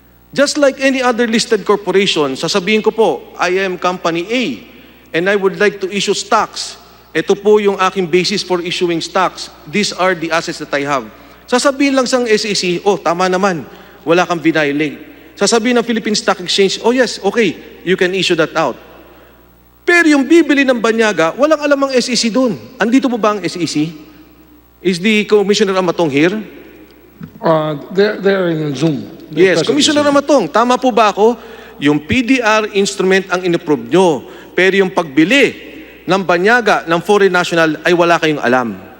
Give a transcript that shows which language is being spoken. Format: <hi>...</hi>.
<en>Just like any other listed corporation,</en> <tl>sasabihin ko po,</tl> <en>I am company A and I would like to issue stocks.</en> <tl>Ito po yung aking</tl> <en>basis for issuing stocks. These are the assets that I have.</en> <tl>Sasabihin lang sa SEC, tama naman, wala kang violate. Sasabihin ng</tl> <en>Philippine Stock Exchange, yes, okay, you can issue that out.</en> <tl>Pero yung bibili ng banyaga, walang alam ang SEC doon. Andito mo ba ang SEC?</tl> <en>Is the Commissioner Amatong here? They're in Zoom.</en> <tl>Yes, Commissioner Amatong, tama po ba ako? Yung PDR instrument ang inapprove nyo, pero yung pagbili ng banyaga ng foreign national ay wala kayong alam.</tl>